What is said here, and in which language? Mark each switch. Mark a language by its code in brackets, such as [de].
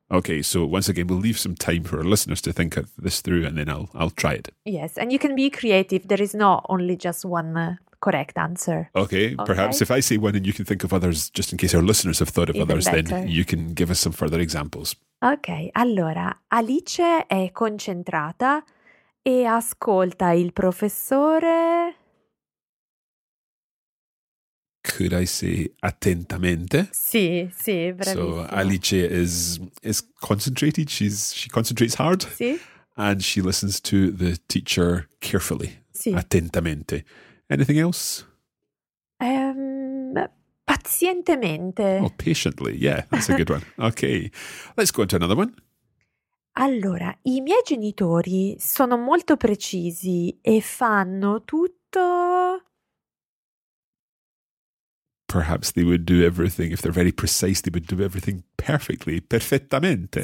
[en] Okay, so once again, we'll leave some time for our listeners to think of this through and then I'll try it. Yes, and you can be creative. There is not only just one correct answer. Okay, perhaps if I say one and you can think of others, just in case our listeners have thought of Even others, better. Then you can give us some further examples. [it] Ok, allora, Alice è concentrata e ascolta il professore... [en] Could I say attentamente? [it] Sì, sì, bravissimo. [en] So Alice is concentrated, she concentrates hard. [it] Sì. [en] And she listens to the teacher carefully, [it] sì. [en] Attentamente. Anything else? [it] Pazientemente. [en] Oh, patiently, yeah, that's a good one. Ok, let's go on to another one. [it] Allora, i miei genitori sono molto precisi e fanno tutto... [en] Perhaps they would do everything, if they're very precise, they would do everything perfectly, perfettamente.